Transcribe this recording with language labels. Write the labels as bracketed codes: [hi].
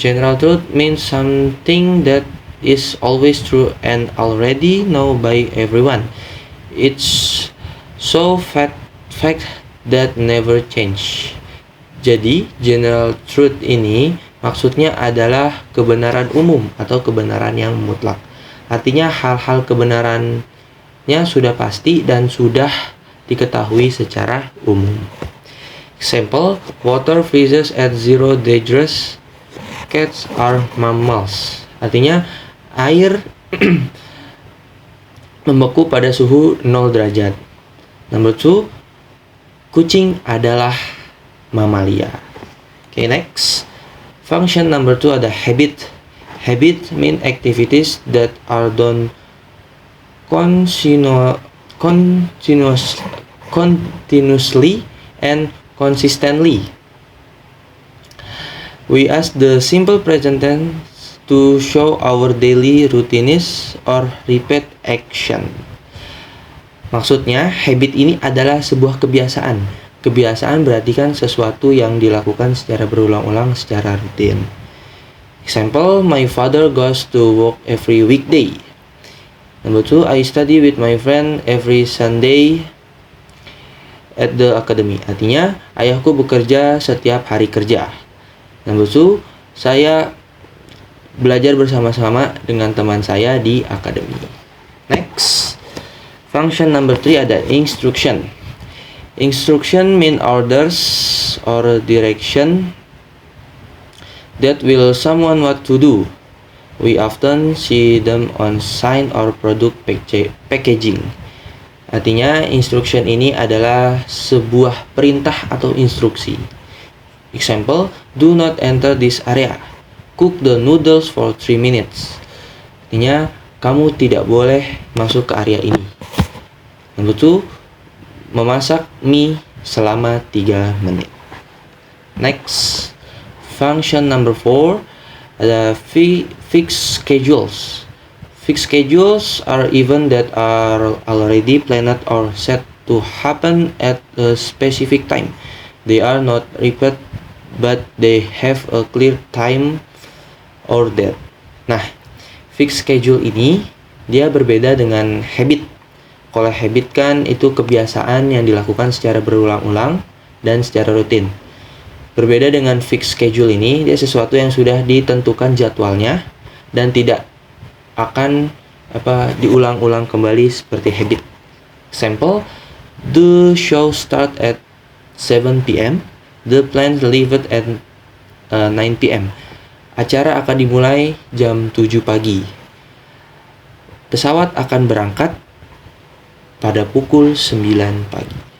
[en] General truth means something that is always true and already known by everyone. It's so fact that never change. [id] Jadi, general truth ini maksudnya adalah kebenaran umum atau kebenaran yang mutlak. Artinya hal-hal kebenarannya sudah pasti dan sudah diketahui secara umum. [en] Example, water freezes at 0 degrees. Cats are mammals. Artinya [id] Air membeku pada suhu 0 derajat. [en] Number 2, [id] kucing adalah mamalia. [en] Okay, next. Function number 2 ada habit. Habit mean activities that are done continuously and consistently. We ask the simple present tense to show our daily routines or repeat action. [id] Maksudnya, habit ini adalah sebuah kebiasaan. Kebiasaan berarti kan sesuatu yang dilakukan secara berulang-ulang secara rutin. [en] Example, my father goes to work every weekday. Number 2, I study with my friend every Sunday at the academy. [id] Artinya, ayahku bekerja setiap hari kerja. [en] Number 2, [id] saya belajar bersama-sama dengan teman saya di akademi. [en] Next, function number 3 ada instruction. Instruction mean orders or direction that will someone what to do. We often see them on sign or product packaging. [id] Artinya, instruction ini adalah sebuah perintah atau instruksi. [en] Example, do not enter this area. Cook the noodles for 3 minutes. [id] Artinya, kamu tidak boleh masuk ke area ini. [en] Number 2, [id] memasak mie selama 3 menit. [en] Next, function number 4 ada fixed schedules. Fixed schedules are events that are already planned or set to happen at a specific time. They are not repeated, but they have a clear time or date. [id] Nah, fixed schedule ini dia berbeda dengan habit. Kalau habit kan itu kebiasaan yang dilakukan secara berulang-ulang dan secara rutin. Berbeda dengan fixed schedule ini, dia sesuatu yang sudah ditentukan jadwalnya dan tidak akan diulang-ulang kembali seperti habit. [en] Example, the show start at 7 p.m. The plane leave at 9 p.m. [id] Acara akan dimulai jam 7 pagi. Pesawat akan berangkat pada pukul 9 pagi.